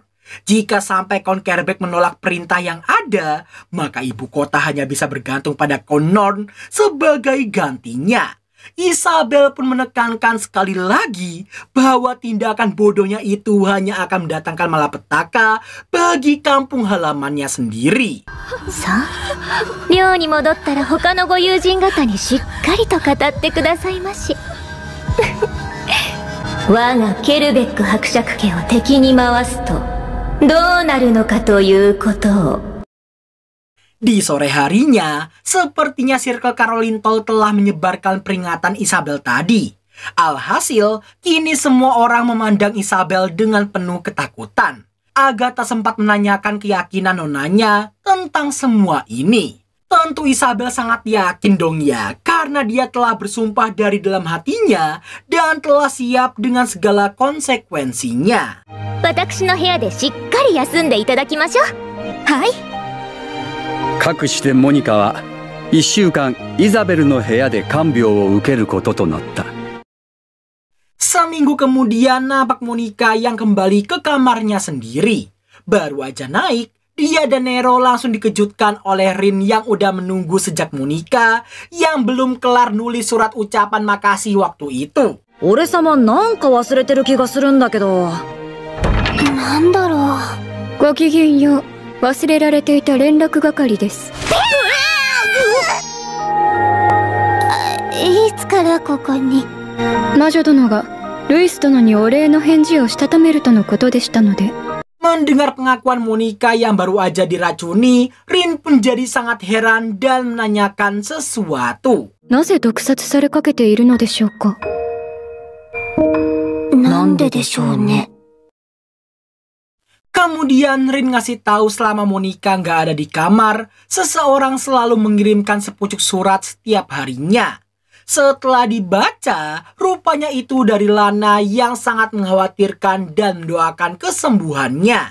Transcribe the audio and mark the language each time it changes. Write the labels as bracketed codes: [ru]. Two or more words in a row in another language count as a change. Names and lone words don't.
[id] Jika sampai Count Careback menolak perintah yang ada, maka ibu kota hanya bisa bergantung pada Count Norn sebagai gantinya. Isabel pun menekankan sekali lagi bahwa tindakan bodohnya itu hanya akan mendatangkan malapetaka bagi kampung halamannya sendiri. [ja] さあ、寮に戻ったら他のご友人方にしっかりと語ってくださいまし。我がケルベック伯爵家を敵に回すとどうなるのかということを。 [id] Di sore harinya, sepertinya Circle Caroline Toll telah menyebarkan peringatan Isabel tadi. Alhasil, kini semua orang memandang Isabel dengan penuh ketakutan. Agatha sempat menanyakan keyakinan nonanya tentang semua ini. Tentu Isabel sangat yakin dong ya, karena dia telah bersumpah dari dalam hatinya dan telah siap dengan segala konsekuensinya. [ja] 私の部屋でしっかり休んでいただきましょう。はい。かくしてモニカは1週間イザベルの部屋で看病を受けることとなった。 [id] Seminggu kemudian nampak Monica yang kembali ke kamarnya sendiri. Baru aja naik, dia dan Nero langsung dikejutkan oleh Rin yang udah menunggu sejak Monica yang belum kelar nulis surat ucapan makasih waktu itu. [ja] 俺様なんか忘れてる気がするんだけど。なんだろう。ごきげんよう。忘れられていた連絡係です。いつからここに？魔女殿がルイス殿にお礼の返事をしたためるとのことでしたので。 [id] Mendengar pengakuan Monica yang baru aja diracuni, Rin pun jadi sangat heran dan menanyakan sesuatu. [ja] なぜ毒殺されかけているのでしょうか。なんででしょうね。 [id] Kemudian Rin ngasih tahu selama Monica nggak ada di kamar, seseorang selalu mengirimkan sepucuk surat setiap harinya. Setelah dibaca, rupanya itu dari Lana yang sangat mengkhawatirkan dan mendoakan kesembuhannya.